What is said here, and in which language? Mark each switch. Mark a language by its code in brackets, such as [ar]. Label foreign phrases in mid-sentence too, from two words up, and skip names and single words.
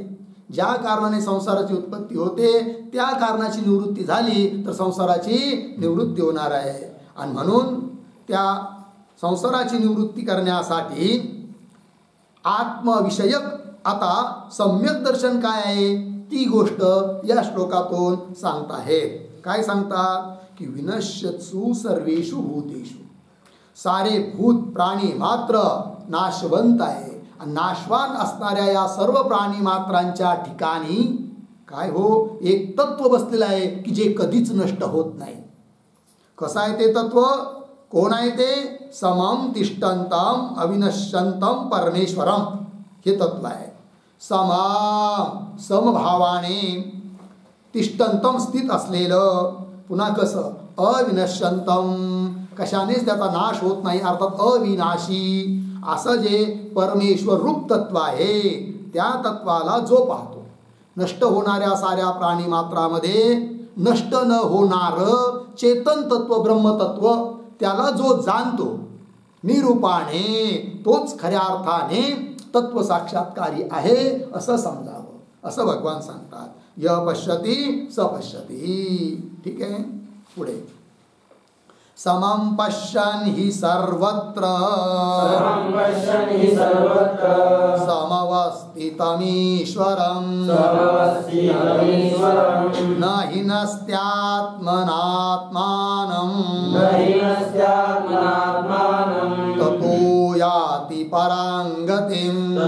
[mr] ज्या कारणाने संसाराची उत्पत्ती होते त्या कारणाची निवृत्ती झाली तर संसाराची निवृत्ती होणार आहे. आणि म्हणून त्या संसाराची निवृत्ती करण्यासाठी आत्मविषयक आता सम्यक दर्शन काय आहे ती गोष्ट या श्लोकातून सांगत आहेत. काय सांगतात की [sa] विनश्यत्सु सर्वेषु भूतेषु, [mr] सारे भूत प्राणी मात्र नाशवंत आहे. आणि नाशवान असणाऱ्या या सर्व प्राणी मात्रांच्या ठिकाणी काय हो, एक तत्व बसलेलं आहे की जे कधीच नष्ट होत नाही. कसं आहे ते तत्व? कोण आहे ते? [sa] समम तिष्ठन्तम अविनश्यंतम परमेश्वरम, [mr] हे तत्व आहे. समाम, समभावाने, तिष्ठन्तम, स्थित असलेलं, पुन्हा कसं? अविनश्यंतम, कशानेच त्याचा नाश होत नाही, अर्थात अविनाशी. असं जे परमेश्वर रूप तत्व आहे त्या तत्वाला जो पाहतो, नष्ट होणाऱ्या साऱ्या प्राणी मात्रामध्ये नष्ट न होणार चेतन तत्व, ब्रह्मतत्व, त्याला जो जाणतो निरूपाने, तोच खऱ्या अर्थाने तत्व साक्षात्कारी आहे असं समजावं, असं भगवान सांगतात. [sa] य पश्यति स पश्यति. [mr] ठीक आहे, पुढे. [sa] समं पश्यन् हि सर्वत्र समवस्थितमीश्वरं न हिनस्त्यात्मनात्मानं ततो याति परां गतिम्.